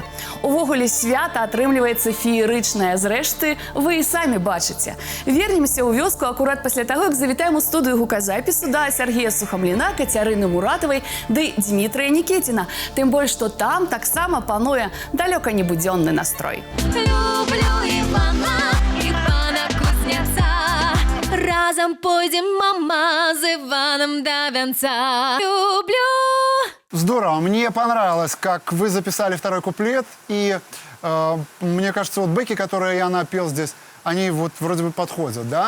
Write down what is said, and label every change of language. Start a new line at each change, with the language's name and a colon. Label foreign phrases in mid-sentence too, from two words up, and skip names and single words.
Belarusian: Увогуле свята атрымліваецца феерычнае. Зрэшты, вы і самі бачыце. Вернемся ў вёску акурат пасля таго, як завітаем у студыю гуказапісу да Сергея Сухамліна, Кацярыны Муратавай ды Дмітрыя Нікіціна. Тым больш, што там таксама пануе далёка не будзённы настрой. Люблю Ивана, и пана Кузнеца. Раз разом пойдем, мама, з Иваном до венца. Люблю.
Russian: Здорово, мне понравилось, как вы записали второй куплет, и мне кажется, вот бэки, которые я напел здесь, они вот вроде бы подходят, да?